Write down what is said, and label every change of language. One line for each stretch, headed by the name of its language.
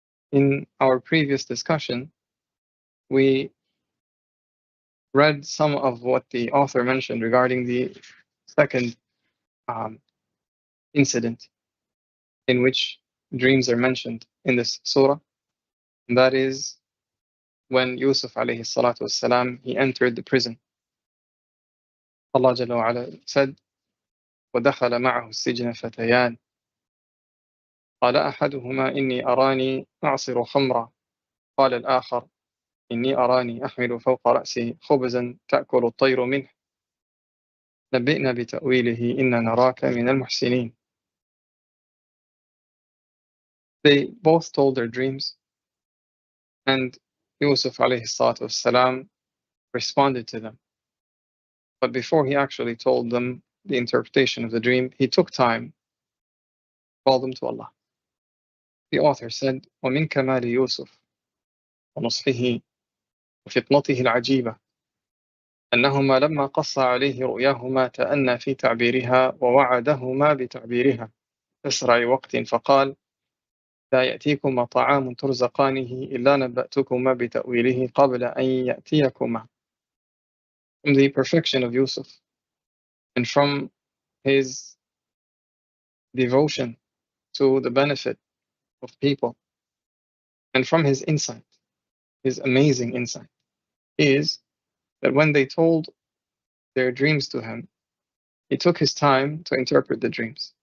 English: In our previous discussion, we read some of what the author mentioned regarding the second incident in which dreams are mentioned in this surah. And that is when Yusuf alayhi salatu wassalam, he entered the prison.
Arabic: Allah Jalla wa Ala
English: said,
Arabic: وَدَخَلَ مَعَهُ السِّجْنَ فَتَيَانِ قال أحدهما إني أراني أعصر خمرا قال الآخر إني أراني أحمل فوق رأسي خبزا تأكل الطير منه نبئنا بتأويله إنا نراك من المحسنين.
English: They both told their dreams, and Yusuf alayhi salatu wassalam responded to them. But before he actually told them the interpretation of the dream, he took time to call them to Allah. The author said,
Arabic: وَمِنْ كَمَالِ يُوسُف وَنُصْحِهِ وفطنته العجيبة أنهما لما قص عليه رؤياهما تأنى في تعبيرها ووعدهما بتعبيرها أسرع وقت فقال لا يأتيكما طعام ترزقانه إلا نبأتكما بتأويله قبل أن يأتيكما.
English: From the perfection of Yusuf and from his devotion to the benefit of people and from his insight, his amazing insight, is that when they told their dreams to him, he took his time to interpret the dreams.